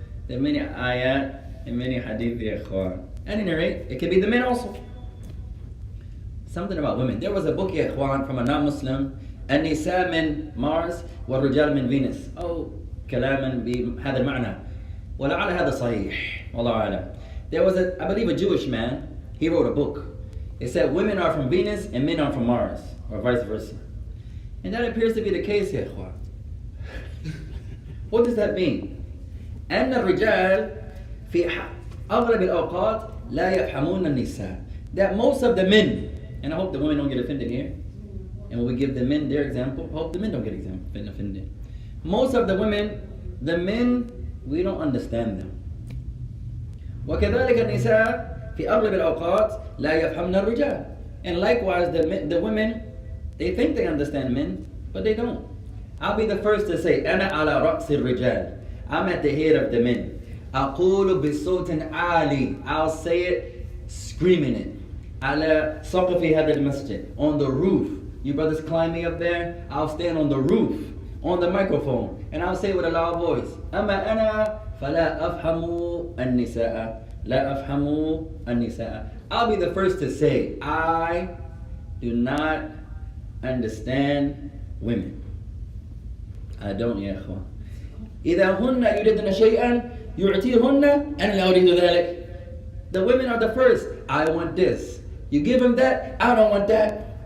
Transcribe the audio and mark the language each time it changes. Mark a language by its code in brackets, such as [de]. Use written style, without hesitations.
[en] There are many ayat and many hadith, ya ikhwan. At any rate, it could be the men also. Something about women. [ar] There was a book, ya ikhwan, from a non-Muslim, النساء من مارس والرجال من فينوس أو كلاما بهذا المعنى ولعل هذا صحيح والله أعلم. [en] There was I believe a Jewish man, he wrote a book. It said women are from Venus and men are from Mars, or vice versa. And that appears to be the case here. What does that mean? [ar] أن الرجال في أغلب الأوقات لا يفهمون النساء. [en] That most of the men, and I hope the women don't get offended here, and when we give the men their example, I hope the men don't get offended. Most of the women, the men, we don't understand them. [ar] وكذلك النساء في أغلب الأوقات لا يفهمن الرجال. [en] And likewise, the women, they think they understand men, but they don't. I'll be the first to say, [ar] أنا على رأس الرجال. [en] I'm at the head of the men. [ar] أقول بصوت عالي. [en] I'll say it screaming it. [ar] على سقف هذا المسجد. [en] On the roof. You brothers climb me up there, I'll stand on the roof, on the microphone, and I'll say with a loud voice, [ar] أما أنا فلا أفهم النساء. لا أفهم النساء. [en] I'll be the first to say, I do not understand women. I don't, [ar] يا أخوان. إذا هن يريدن شيئا يعطيهن أنا لا أريد ذلك. [en] The women are the first. I want this. You give them that, I don't want that.